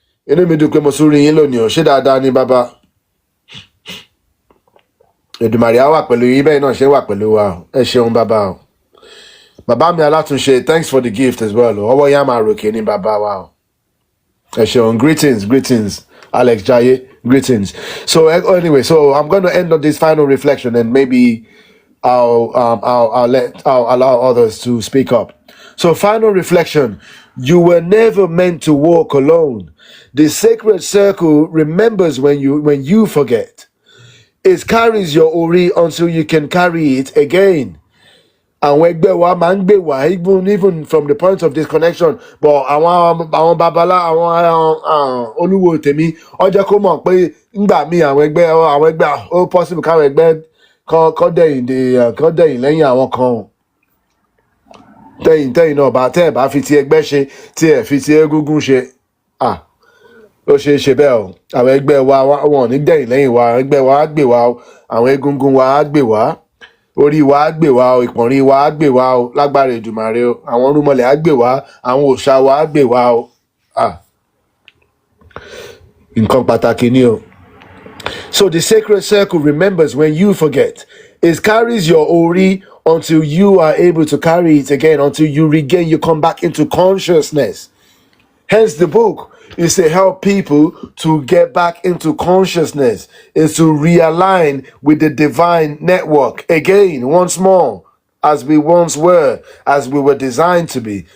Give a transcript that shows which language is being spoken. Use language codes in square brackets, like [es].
[yo] inú mi dùn pé mo tún rí yín lónìí o ṣé dáadáa ní bàbá Èdùmàrè á wà pẹ̀lú yín bẹ́ẹ̀ náà ṣe wà pẹ̀lú wa o ẹ ṣeun bàbá o bàbá mi alátúnṣe [en] thanks for the gift as well [yo] o ọwọ́ yá máa ròkè ní bàbá wa o ẹ ṣeun [en] greetings Alex Jaye greetings so anyway so I'm going to end on this final reflection and maybe I'll allow others to speak up. So final reflection, you were never meant to walk alone. The sacred circle remembers when you forget. It carries your ori until you can carry it again. [yo] Àwọn ẹgbẹ́ wa máa ń gbé wá [en] even from the point of disconnection [yo] but àwọn babalá àwọn olúwo tèmi ọjọ́ kó mọ̀ pé ńgbà míì àwọn ẹgbẹ́ ó possible káwọn ẹgbẹ́ kọ́ dẹ̀yìn lẹ́yìn àwọn kan tẹ̀yìn náà bá tẹ́ ẹ̀ bá fi ti ẹgbẹ́ ṣe tí ẹ̀ fi ti egúngún ṣe ó ṣe é ṣe bẹ́ẹ̀ o àwọn ẹgbẹ́ wa wọn ò ní dẹ̀yìn lẹ́yìn wa àwọn ẹgbẹ́ wa á gbè wá o àwọn egúngún wa á gbè wá orí wa á gbè wá o ìpọ̀nrín wa á gbè wá o lágbára Èdùmàrè o àwọn orúnmọlẹ̀ á gbè wá àwọn òòṣà wa á gbè wá o nǹkan pàtàkì ni o. [en] So the sacred circle remembers when you forget. It carries your ori until you are able to carry it again, until you come back into consciousness. Hence the book is to help people to get back into consciousness, is to realign with the divine network again, once more, as we once were, as we were designed to be.